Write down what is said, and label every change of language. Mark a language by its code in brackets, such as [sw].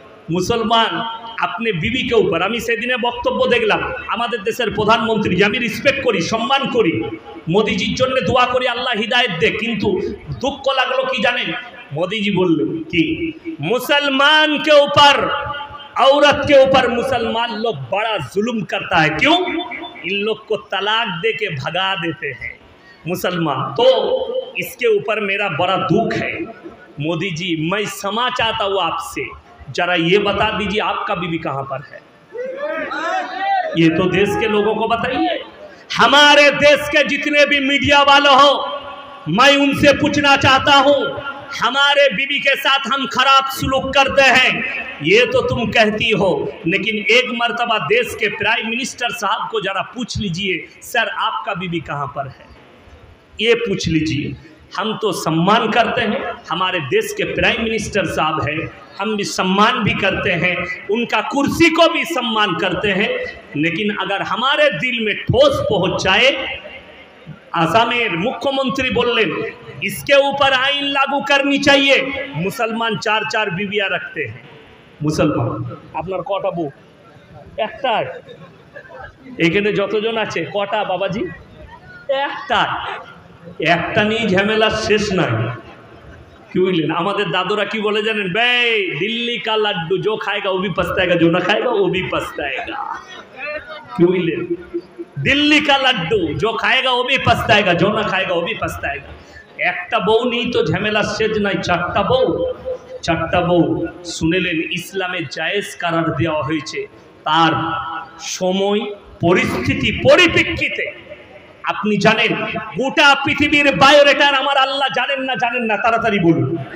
[bn] মুসলমান আপনি বিবিকে উপর, আমি সেদিনে বক্তব্য দেখলাম আমাদের দেশের প্রধানমন্ত্রী, যে আমি রিসপেক্ট করি, সম্মান করি, মোদিজির জন্য দোয়া করি আল্লাহ হিদায়ত দে, কিন্তু দুঃখ লাগলো কি জানেন, [hi] मोदी बोल कि मुसलमान के ऊपर, औरत के ऊपर मुसलमान लोग बड़ा जुल्म करता है। क्यों? इन लोग को तलाक दे के भगा देते हैं मुसलमान। तो इसके ऊपर मेरा बड़ा दुख है। मोदी जी, मैं क्षमा चाहता हूँ आपसे, जरा ये बता दीजिए आपका बीवी कहाँ पर है। ये तो देश के लोगों को बताइए। हमारे देश के जितने भी मीडिया वाले हो, मैं उनसे पूछना चाहता हूँ, हमारे बीवी के साथ हम खराब सुलूक करते हैं, ये तो तुम कहती हो, लेकिन एक मर्तबा देश के प्राइम मिनिस्टर साहब को जरा पूछ लीजिए, सर आपका बीवी कहाँ पर है, ये पूछ लीजिए। हम तो सम्मान करते हैं, हमारे देश के प्राइम मिनिस्टर साहब हैं, हम भी सम्मान भी करते हैं, उनका कुर्सी को भी सम्मान करते हैं, लेकिन अगर हमारे दिल में ठोस पहुँच जाए, आसामेर मुख्यमंत्री बोलें इसके ऊपर आईन लागू करनी चाहिए। मुसलमान 4-4 बीविया रखते हैं। [bn] मुसलमान আপনার কটা বউ? একটা। এখানে যতজন আছে কটা বাবাজি? একটা। একটা নিয়ে ঝামেলা শেষ নাই। কি বললেন? আমাদের দাদুরা কি বলে জানেন? [hi] বে দিল্লি কা লাড্ডু जो खाएगा वो भी पछताएगा, जो ना खाएगा वो भी पछताएगा। [bn] কি বললেন? [hi] दिल्ली का लड्डू जो खाएगा वो भी पछताएगा, जो ना खाएगा वो भी पछताएगा। [bn] একটা বউ নেই তো ঝামেলা শেষ নাই, 4টা বউ। 4টা বউ শুনেলেন ইসলামে জায়েজ করার দেওয়া হয়েছে তার সময় পরিস্থিতি পরিপ্রেক্ষিতে। আপনি জানেন গোটা পৃথিবীর বায়োডাটার আমার আল্লাহ জানেন না, তাড়াতাড়ি বলুন।